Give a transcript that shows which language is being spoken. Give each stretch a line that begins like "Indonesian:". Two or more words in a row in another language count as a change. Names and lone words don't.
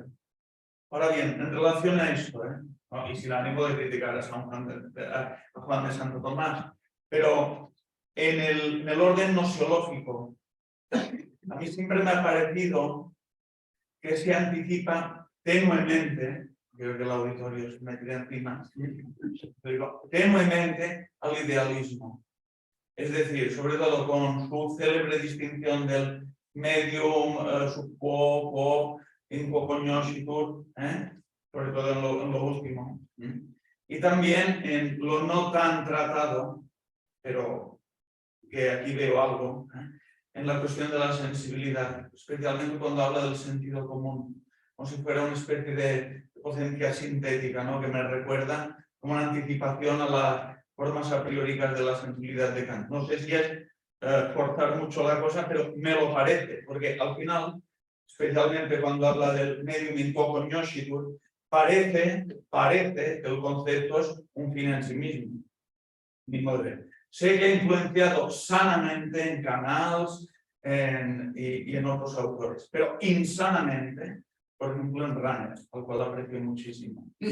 Spanish: Ahora bien, en relación a esto, ¿no? Y sin ánimo de criticar a Juan de Santo Tomás, pero en el orden nosiológico, a mí siempre me ha parecido que se anticipa tenuemente, creo que el auditorio se me tira encima, pero tenuemente al idealismo. Es decir, sobre todo con su célebre distinción del
Latin: medium, sub quo, in quo cognoscitur,
Spanish: sobre todo en lo último. Y también en lo no tan tratado, pero que aquí veo algo, en la cuestión de la sensibilidad, especialmente cuando habla del sentido común, como si fuera una especie de potencia sintética, ¿no? Que me recuerda como una anticipación a las formas a prioricas de la sensibilidad de Kant. No sé si es forzar mucho la cosa, pero me lo parece, porque al final, especialmente cuando habla del
Latin: medium in quo cognoscitur,
Spanish: parece que el concepto es un fin en sí mismo. Mi madre. Sé que ha influenciado sanamente en Canals y en otros autores, pero insanamente, por ejemplo, en Runner, al cual aprecio muchísimo.